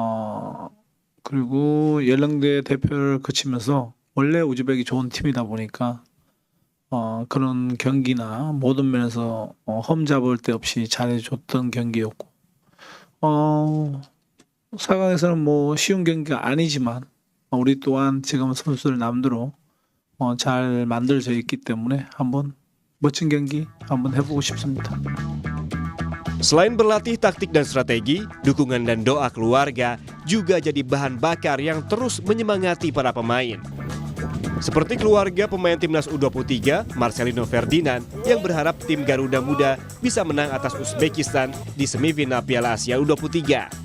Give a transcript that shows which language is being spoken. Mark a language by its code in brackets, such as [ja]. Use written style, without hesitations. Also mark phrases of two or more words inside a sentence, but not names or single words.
[ko] 그리고 연령대 대표를 거치면서 원래 우즈벡이 좋은 팀이다 보니까 그런 경기나 모든 면에서 험잡을 데 없이 잘해줬던 경기였고 4강에서는 뭐 쉬운 경기가 아니지만 우리 또한 지금 선수들 남대로 잘 만들어져 있기 때문에 한번 멋진 경기 한번 해보고 싶습니다. [id] Selain berlatih taktik dan strategi, dukungan dan doa keluarga juga jadi bahan bakar yang terus menyemangati para pemain. Seperti keluarga pemain Timnas U23, Marcelino Ferdinand, yang berharap tim Garuda Muda bisa menang atas Uzbekistan di semifinal Piala Asia U23.